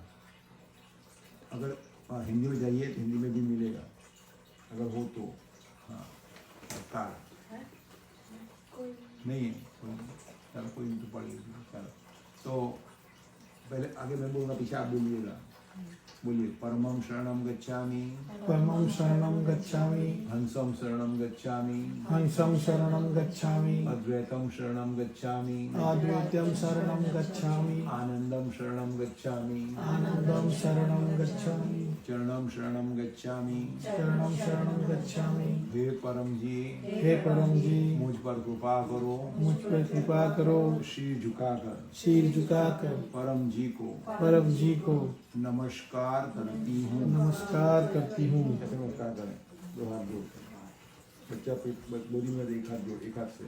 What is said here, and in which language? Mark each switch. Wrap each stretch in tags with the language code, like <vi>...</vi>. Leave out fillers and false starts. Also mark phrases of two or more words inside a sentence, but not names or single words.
<hi>अगर हिंदी में जाइए तो हिंदी में भी मिलेगा, अगर हो तो। हाँ, कार नहीं है, चलो कोई तो पढ़ लीजिए। चलो, तो पहले आगे मैं बोलूँगा, पीछे आप बोलिएगा। बोलिए,</hi> <sa>परमं शरणं गच्छामि, परमं शरणं गच्छामि, हंसं शरणं गच्छामि, हंसं शरणं गच्छामि, अद्वैतं शरणं गच्छामि, अद्वैतं शरणं गच्छामि, आनंदं शरणं गच्छामि, आनंदं शरणं गच्छामि, चरणं शरणं गच्छामि, शरणं शरणं गच्छामि।</sa> <hi>हे परम जी, हे परम जी, मुझ पर कृपा करो, मुझ पर कृपा करो, शीर झुकाकर सिर झुकाकर परम जी को परम जी को नमस्कार करती हूँ। नमस्कार करती हूँ। कैसे नमस्कार करें? 2 हाथ जोड़, बच्चा बोली में एक हाथ जोड़, एक हाथ से।</hi>